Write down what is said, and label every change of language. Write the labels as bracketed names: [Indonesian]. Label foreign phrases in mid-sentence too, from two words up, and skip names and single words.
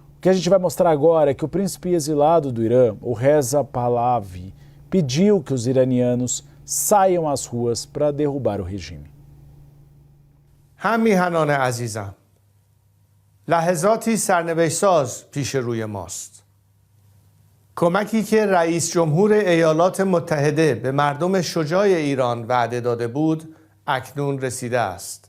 [Portuguese] O que a gente vai mostrar agora é que o príncipe exilado do Irã, o Reza Pahlavi, pediu que os iranianos saiam às ruas para derrubar o regime. [Persian] هم میهنان عزیزم، لحظاتی سرنوشت‌ساز پیش روی ماست. کمکی که رئیس جمهور ایالات متحده به مردم شجاع ایران وعده داده بود اکنون رسیده است.